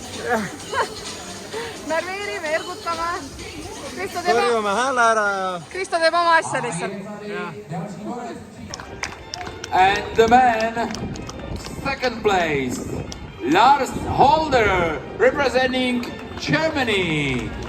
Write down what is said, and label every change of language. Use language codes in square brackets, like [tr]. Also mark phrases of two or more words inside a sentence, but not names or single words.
[et] närveerime, ergutame. Korjume hääle ära ja... Kristo teeb oma asja lihtsalt. [en] And the man, second place, Lars Holder, representing Germany.